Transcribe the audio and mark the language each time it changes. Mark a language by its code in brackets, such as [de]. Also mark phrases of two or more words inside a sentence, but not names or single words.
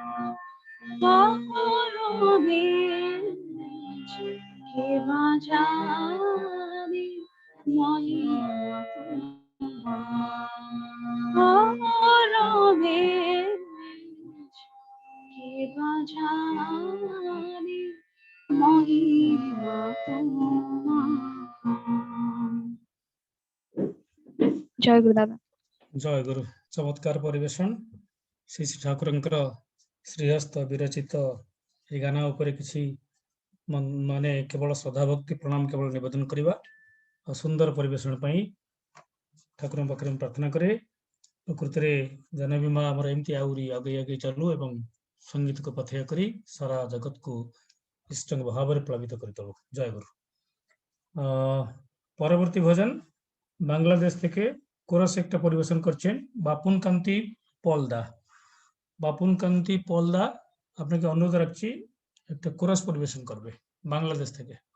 [bn] করুণে কে বা জানে মহিমা করুণে কে বা জানে মহিমা তোমার। জয় গুরু দাদা। [or] ଜୟ ଗୁରୁ। ଚମତ୍କାର ପରିବେଷଣ ଶ୍ରୀ ଶ୍ରୀ ଠାକୁରଙ୍କର ଶ୍ରୀହସ୍ତ ବିରଚିତ ଏ ଗାନା ଉପରେ କିଛି ମାନେ କେବଳ ଶ୍ରଦ୍ଧା ଭକ୍ତି ପ୍ରଣାମ କେବଳ ନିବେଦନ କରିବା ଆଉ ସୁନ୍ଦର ପରିବେଷଣ ପାଇଁ ଠାକୁରଙ୍କ ପାଖରେ ମୁଁ ପ୍ରାର୍ଥନା କରେ। ପ୍ରକୃତିରେ ଜାହ୍ନବୀ ମା ଆମର ଏମିତି ଆହୁରି ଆଗେଇ ଆଗେଇ ଚାଲୁ ଏବଂ ସଙ୍ଗୀତକୁ ପଥେୟ କରି ସାରା ଜଗତକୁ ଇଷ୍ଟଙ୍କ ଭାବରେ ପ୍ଳାବିତ କରିଦେବୁ। [bn] জয় গুরু। পরবর্তী ভজন বাংলাদেশ থেকে কোরাস একটা পরিবেশন করছেন বাপুন কান্তি পলদা। বাপুন কান্তি পলদা আপনাকে অনুরোধ রাখছি একটা কোরাস পরিবেশন করবে বাংলাদেশ থেকে।